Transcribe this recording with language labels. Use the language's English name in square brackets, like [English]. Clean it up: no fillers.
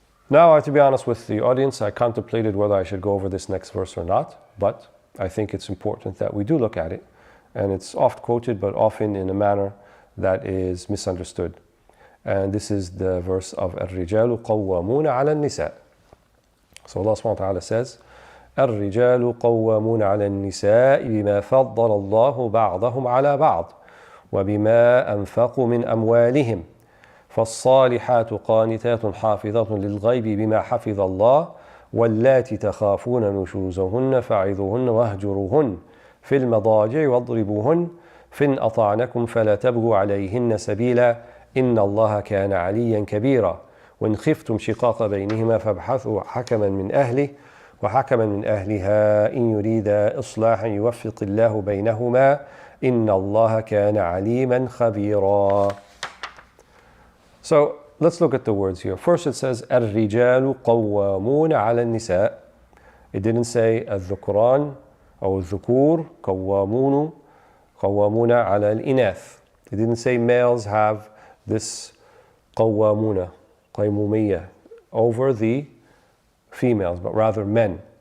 [English] Now, to be honest with the audience, I contemplated whether I should go over this next verse or not, but I think it's important that we do look at it. And it's oft quoted, but often in a manner that is misunderstood. And this is the verse of [Arabic] الرجال قوامون على النساء. [English] So Allah subhanahu wa ta'ala says, [Arabic] الرجال قوامون على النساء بما فضل الله بعضهم على بعض وبما أنفقوا من أموالهم فالصالحات قانتات حافظات للغيب بما حفظ الله واللاتي تخافون نشوزهن فعظوهن واهجروهن في المضاجع واضربوهن فإن أطعنكم فلا تبغوا عليهن سبيلا إن الله كان عليا كبيرا وإن خفتم شقاق بينهما فابحثوا حكما من أهله وحكما من أهلها إن يريدا إصلاحا يوفق الله بينهما إن الله كان عليما خبيرا. [English] So let's look at the words here. First it says [Arabic] الرجال قوامون على النساء. [English] It didn't say [Arabic] الذكران أو الذكور قوامون على الإناث. [English] It didn't say males have this [Arabic] قوامون قيمومية [English] over the females, but rather men.